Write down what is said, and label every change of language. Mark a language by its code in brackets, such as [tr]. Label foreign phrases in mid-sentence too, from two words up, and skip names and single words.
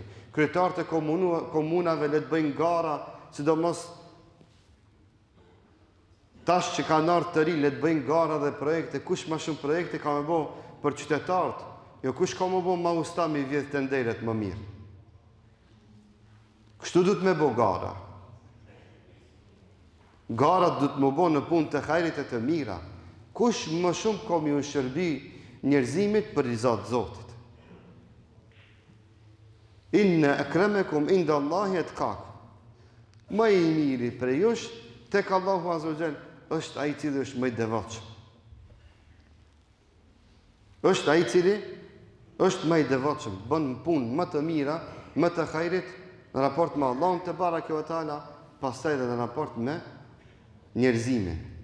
[sq] Kryetarët e komunave le të bëjnë gara, sidomos tash që ka nartë të ri, le të bëjnë gara dhe projekte, kush më shumë projekte ka me bo për qytetarët, jo kush ka me bo ma usta me vjedh të nderet më mirë. Kështu du të me bo gara. Garat du të me bo në punë të hajrit e të mira. Kush më shumë ka me u shërbi njerëzimit për rizat Zotit. [ar] إن أكرمكم عند الله أتقاكم. [sq] Më i miri për jush tek [ar] الله عز وجل [sq] është ai i cili është më i devotshëm. Është ai i cili është më i devotshëm, bën punë më të mira, më të hajrit në raport me Allahun te [ar] تبارك وتعالى, [sq] pastaj edhe në raport me njerëzimin.